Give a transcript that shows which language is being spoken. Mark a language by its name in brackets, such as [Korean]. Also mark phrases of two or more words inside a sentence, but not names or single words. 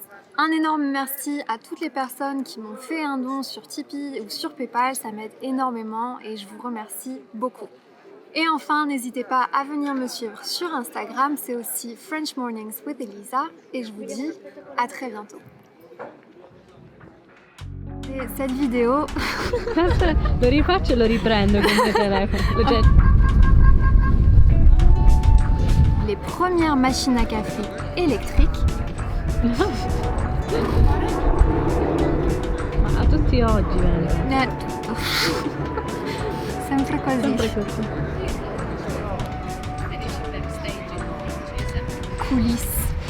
[French] Un énorme merci à toutes les personnes qui m'ont fait un don sur Tipeee ou sur Paypal, ça m'aide énormément et je vous remercie beaucoup. Et enfin, n'hésitez pas à venir me suivre sur Instagram, c'est aussi French Mornings with Elisa et je vous dis à très bientôt. Cette vidéo [Italian] lo rifaccio e lo riprendo con il mio telefono. [French] Les premières machines à café électriques. [Italian] Ma a tutti oggi viene. Tutto. Sempre così. Sempre così. [French] Coulisses.